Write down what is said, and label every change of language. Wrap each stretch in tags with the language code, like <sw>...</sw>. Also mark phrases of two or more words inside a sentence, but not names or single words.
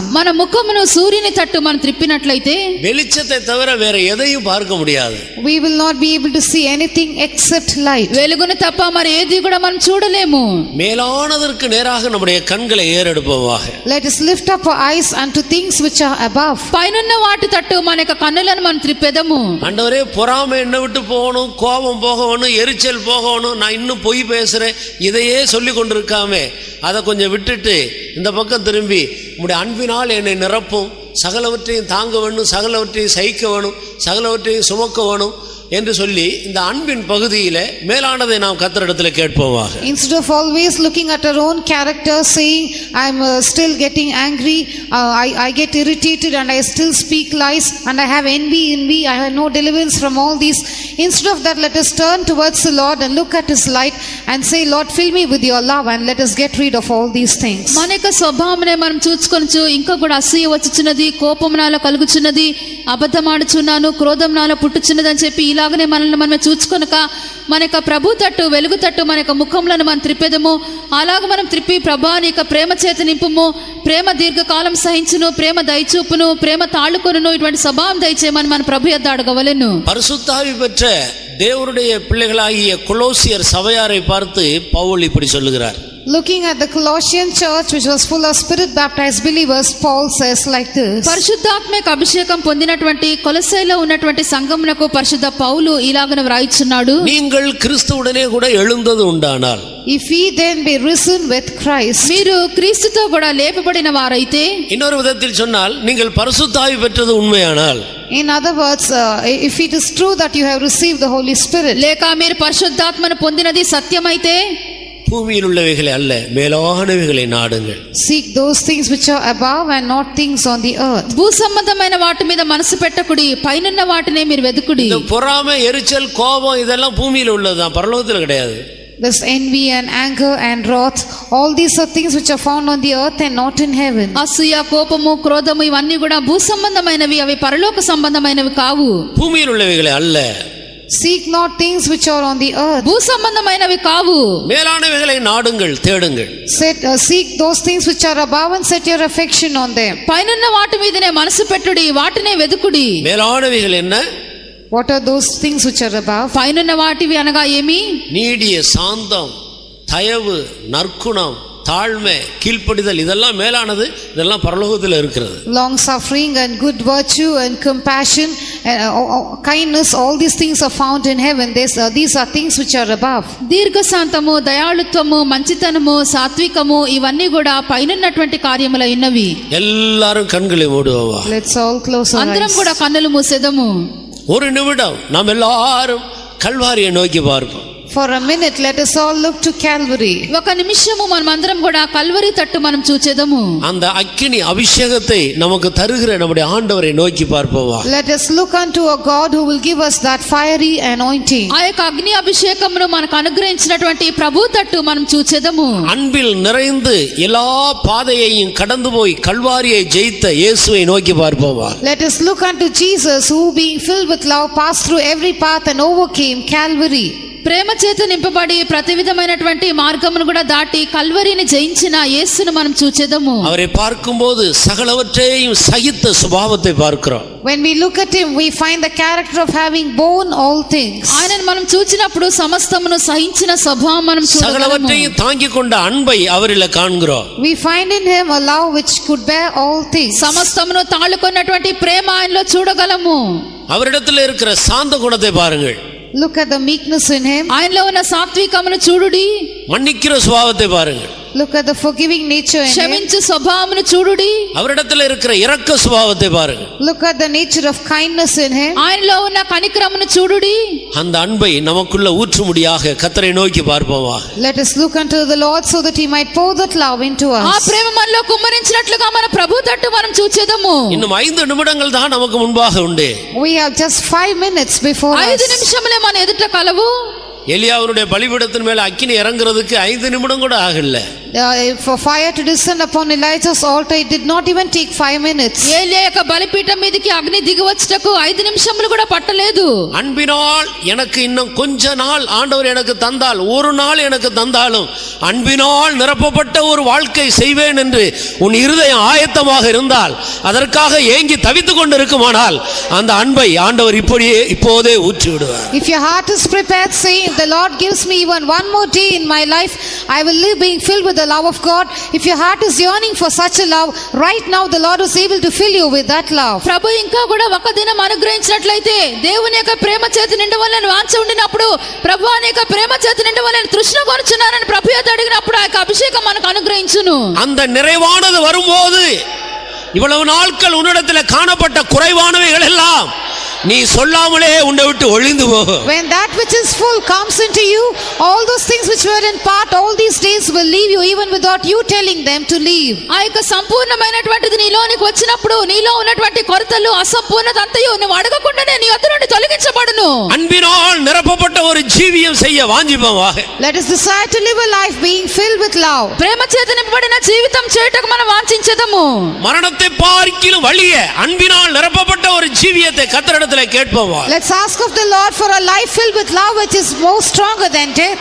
<te>మన ముఖమును సూర్యుని తట్టు మనం త్రిప్పినట్లయితే</te> <ta>வெளிச்சத்தை தவிர வேற எதையும் பார்க்க முடியாது.</ta> <en>we will not be able to see anything except light.</en> <te>వెలుగును తప్ప మరి ఏది కూడా మనం చూడలేము.</te> <ta>மேலானதற்கு நேராக நம்முடைய கண்களை ஏறெடுப்போமாக.</ta> <en>Let us lift up our eyes unto things which are above.</en> <te>పైనున్న వాటి తట్టు మన యొక్క కన్నులను మనం త్రిప్పెదము.</te> <ta>ஆண்டவரே, பொறாமை என்ன விட்டு போகணும், கோபம் போகணும், எரிச்சல் போகணும், நான் இன்னும் பொய் பேசுறேன், இதையே சொல்லி கொண்டிருக்காமே அதை கொஞ்சம் விட்டுட்டு இந்த பக்கம் திரும்பி உம்முடைய அன்பினால் என்னை நிரப்பும், சகலவற்றையும் தாங்க வேணும், சகலவற்றையும் சகிக்க வேணும், சகலவற்றையும் சுமக்க வேணும் என்று சொல்லி இந்த அன்பின் பகுதியிலே மேலானதை நாம் கர்த்தரிடத்தில் கேட்போமாக.</ta> <en>Instead of always looking at our own character saying I am still getting angry, I get irritated and I still speak lies and I have envy in me, I have no deliverance from all these. Instead of that, let us turn towards the Lord and look at his light and say, Lord, fill me with your love and let us get rid of all these things.</en> <te>మన యొక్క స్వభావమునే మనం చూచుకొనచ్చు. ఇంకా కూడా అసూయ వచ్చుచున్నది, కోపం నాలో కలుగుచున్నది, అబద్ధమాడుచున్నాను, క్రోధం నాలో పుట్టుచున్నది అని చెప్పి ఇలాగనే మనల్ని మనం చూచుకొనక మన యొక్క ప్రభు తట్టు, వెలుగు తట్టు మన యొక్క ముఖంలను మనం త్రిప్పెదము. అలాగ మనం త్రిప్పి ప్రభా నీ యొక్క ప్రేమ చేత నింపుము, ప్రేమ దీర్ఘకాలం సహించును, ప్రేమ దయచూపును, ప్రేమ తాళుకొనును, ఇటువంటి స్వభావం దయచేయమని మన ప్రభు యొద్ద అడగవలెను.</te> <ta>பரிசுத்தாவி பெற்ற தேவனுடைய பிள்ளைகளாகிய கொலோசியர் சபையாரை பார்த்து பவுல் இப்படி சொல்லுகிறார்.</ta> <en>Looking at the Colossian church, which was full of spirit baptized believers, Paul says like this.</en> <te>పరిశుద్ధాత్మక అభిషేకం పొందినటువంటి కొలొస్సైలో ఉన్నటువంటి సంఘమునకు పరిశుద్ధ పౌలు ఇలాగన వ్రాయిచున్నాడు.</te> <ta>நீங்கள் கிறிஸ்துவுடனே கூட எழுந்தது உண்டானால்,</ta> <en>If we then be risen with Christ,</en> <te>మీరు క్రీస్తుతో కూడా లేపబడిన వారైతే,</te> <ta>இன்னொரு விதத்தில் சொன்னால் நீங்கள் பரிசுத்த ஆவி பெற்றது உண்மையானால்,</ta> <en>in other words, if it is true that you have received the Holy Spirit,</en> <te>లేక మీరు పరిశుద్ధాత్మను పొందినది సత్యమైతే,</te> <ta>பூமியில் உள்ளவைகளை அல்ல மேலானவைகளை நாடுங்கள்.</ta> <en>seek those things which are above and not things on the earth.</en> <te>భూ సంబంధమైన వాటి మీద మనసు పెట్టకుడి, పైనున్న వాటినే మీరు వెదుకుడి.</te> <ta>இந்த பொறாமை, எரிச்சல், கோபம் இதெல்லாம் பூமியில உள்ளதுதான், பரலோகத்தில் கிடையாது.</ta> <en>This envy and anger and wrath, all these are things which are found on the earth and not in heaven.</en> <te>అసూయ, కోపము, క్రోధము ఇవన్నీ కూడా భూ సంబంధమైనవి, అవి పరలోక సంబంధమైనవి కావు.</te> <ta>பூமியில் உள்ளவைகளை அல்ல.</ta> <en>Seek not things which are on the earth.</en> <te>భూ సంబంధమైనవి కావు.</te> <ta>மேலானவைகளை நாடுங்கள், தேடுங்கள்.</ta> <en>Seek those things which are above and set your affection on them.</en> <te>పైనున్న వాటి మీదనే మనసు పెట్టుడి, వాటినే వెదుకుడి.</te> <ta>மேலானவைகள் என்ன?</ta> <en>What are those things which are above?</en> <te>పైనున్న వాటివి అనగా ఏమి?</te> <ta>நீடிய சாந்தம், தயவு, நற்குணம், தாழ்மை, கீழ்ப்படிதல், இதெல்லாம் மேலானது. இதெல்லாம் பரலோகத்தில் இருக்கிறது.</ta> <en>Long suffering and good virtue and compassion and kindness, all these things are found in heaven. These are things which are above.</en> <te>దీర్ఘశాంతము, దయాళుత్వము, మంచితనము, సాత్వికము ఇవన్నీ కూడా పైనున్నటువంటి కార్యములై ఉన్నవి.</te> <ta>எல்லாரும் கண்களை மூடுவோமா?</ta> <en>Let's all close our</en> <te>అందరం</te> <en>eyes.</en> <te>కూడా కన్నులు మూసేదము.</te> <ta>ஒரு நிமிடம் நாம் எல்லாரும் கல்வாரியை நோக்கி பார்ப்போம்.</ta> <en>For a minute, let us all look to Calvary.</en> <te>ఒక నిమిషము మనమందరం కూడా కల్వరి తట్టు మనం చూచేదము.</te> <ta>அந்த அக்கினி அபிஷேகத்தை நமக்கு தருகிற நம்முடைய ஆண்டவரை நோக்கி பார்ப்போமா?</ta> <en>Let us look unto a God who will give us that fiery anointing.</en> <te>ఆ యొక్క అగ్ని అభిషేకమును మనకు అనుగ్రహించినటువంటి ప్రభు తట్టు మనం చూచేదము.</te> <ta>அன்பில் நிறைந்து எல்லா பாதையையும் கடந்து போய் கல்வாரியை ஜெயித்த இயேசுவை நோக்கி பார்ப்போமா?</ta> <en>Let us look unto Jesus, who being filled with love passed through every path and overcame Calvary.</en> <te>ప్రేమ చేత నింపబడి ప్రతి విధమైనటువంటి మార్గమును కూడా దాటి కల్వరిని జయించిన యేసును మనం చూచేదము.</te> <ta>அவரை பார்க்கும்போது சகலவற்றையும் சகித்த சுபாவத்தை பார்க்கிறோம்.</ta> <en>When we look at him, we find the character of having borne all things.</en> <te>ఆయనను మనం చూచినప్పుడు సమస్తమును సహించిన స్వభావం మనం చూడగలము.</te> <ta>சகலவற்றையும் தாங்கிக் கொண்ட அன்பை அவரில் காண்கிறோம்.</ta> <en>We find in him a love which could bear all things.</en> <te>సమస్తమును తాళుకున్నటువంటి ప్రేమ ఆయనలో చూడగలము.</te> <ta>அவரிடத்தில் இருக்கிற சாந்த குணத்தை பாருங்கள்.</ta> <en>Look at the meekness in him.</en> <te>ఆయనలో ఉన్న సాత్వికమును చూడుడి.</te> <ta>மன்னிக்கிற சுபாவத்தை பாருங்கள்.</ta> <en>Look at the forgiving nature in him.</en> <te>క్షమించు స్వభావమును చూడుడి.</te> <ta>அவரிடத்தில் இருக்கிற இரக்க சுபாவத்தை பாருங்கள்.</ta> <en>Look at the nature of kindness in him.</en> <te>ఆయనలో ఉన్న కనికరమును చూడుడి.</te> <ta>அந்த அன்பை நமக்குள்ள ஊற்றும்படியாக கர்த்தரை நோக்கி பார்ப்போமா?</ta> <en>Let us look unto the Lord so that he might pour that love into us.</en> <te>ఆ ప్రేమ మనలో కుమ్మరించినట్లుగా మన ప్రభు తట్టు మనం చూచేదము.</te> <ta>இன்னும் 5 நிமிடங்கள் தான் நமக்கு முன்பாக உண்டு.</ta> <en>We have just 5 minutes before us.</en> <te>5 నిమిషములే మన ఎదుట కలవు.</te> <ta>எலியாவுடைய பலிபீடத்தின் மேல அக்கினி இறங்குறதுக்கு 5 நிமிடம் கூட ஆகல.</ta> <en>For fire to descend upon Elijah's altar, it did not even take 5 minutes.</en> <te>ఏలియా యొక్క బలిపీఠం మీదకి అగ్ని దిగి వచ్చటకు 5 నిమిషములు కూడా పట్టలేదు.</te> <ta>அன்பினால் எனக்கு இன்னும் கொஞ்ச நாள் ஆண்டவர் எனக்கு தந்தால், ஒரு நாள் எனக்கு தந்தாலும் அன்பினால் நிரப்பப்பட்ட ஒரு வாழ்க்கை செய்வேன் என்று உன் இருதயம் ஆயத்தமாக இருந்தால், அதற்காக ஏங்கி தவித்துக் கொண்டு இருக்குமானால், அந்த அன்பை ஆண்டவர் இப்போதே ஊற்றி விடுவார்.</ta> <en>If your heart is prepared, say, the Lord gives me even one more day in my life, I will live being filled with the love of God. If your heart is yearning for such a love, right now the Lord is able to fill you with that love.</en> <te>ప్రభు ఇంకా కూడా ఒక దినం అనుగ్రహించినట్లయితే, దేవుని యొక్క ప్రేమ చేత నిండవలని వాంఛ ఉండినప్పుడు, ప్రభు అనేక ప్రేమ చేత నిండవలని తృష్ణ కొనుచున్నానని ప్రభు యొద్ద అడిగినప్పుడు ఆ యొక్క అభిషేకం మనకు అనుగ్రహించును.</te> <ta>அந்த நிறைவானது வரும்போது, இவ்வளவு நாட்கள் உன்னிடத்தில் காணப்பட்ட குறைவானவைகள் எல்லாம் நீ சொல்லாமலே உன்னை விட்டு ஒழிந்து போகும்.</ta> <en>When that which is full comes into you, all those things which were in part all these days will leave you even without you telling them to leave.</en> <te>ఆ యొక్క సంపూర్ణమైనటువంటిది నీలోనికి వచ్చినప్పుడు, నీలో ఉన్నటువంటి కొరతలు, అసంపూర్ణత అంతయు నువ్వు అడగకుండానే నీ యొద్ద నుండి తొలగించబడును.</te> <ta>அன்பினால் நிரப்பப்பட்ட ஒரு ஜீவியம் செய்ய வாஞ்சிப்போமாக.</ta> <en>Let us decide to live a life being filled with love.</en> <te>ప్రేమ చేత నింపబడిన జీవితం చేయుటకు మనం వాంఛించెదము.</te> <ta>மரணத்தை பார்க்கிலும் வலிய அன்பினால் நிரப்பப்பட்ட ஒரு ஜீவியத்தை கர்த்தரிடத்தில் கேட்போமா?</ta> <en>Let's ask of the Lord for a life filled with love which is more stronger than death.</en>